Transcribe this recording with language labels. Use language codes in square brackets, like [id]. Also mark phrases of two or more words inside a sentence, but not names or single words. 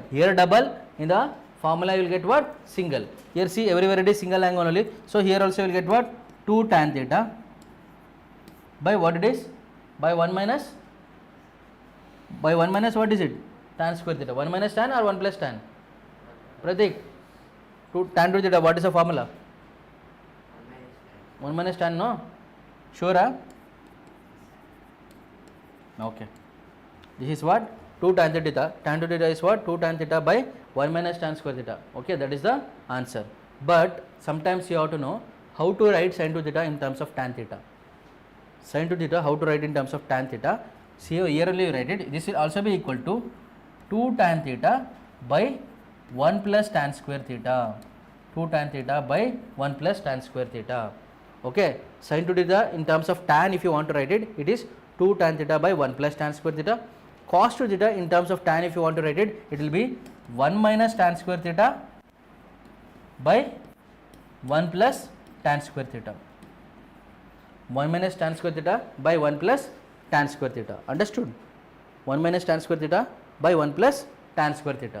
[en] Here double, in the formula you will get what? Single. Here see, everywhere it is single angle only. So here also you will get what? 2 tan theta by what it is? By 1 minus? By 1 minus what is it? Tan square theta. 1 minus tan or 1 plus tan? Pratik, tan 2 theta, what is the formula? 1 minus tan, no? Sure, huh? Okay. This is what? 2 tan theta. Tan 2 theta is what? 2 tan theta by 1 minus tan square theta. Okay, that is the answer. But sometimes you have to know how to write sin 2 theta in terms of tan theta. Sin 2 theta, how to write in terms of tan theta. See, here only you write it. This will also be equal to 2 tan theta by 1 plus tan square theta. 2 tan theta by 1 plus tan square theta. Okay, sin 2 theta in terms of tan, if you want to write it, it is 2 tan theta by 1 plus tan square theta. Cos 2 theta in terms of tan, if you want to write it, it will be 1 minus tan square theta by 1 plus tan square theta. 1 minus tan square theta by 1 plus tan square theta. Understood? 1 minus tan square theta by 1 plus tan square theta.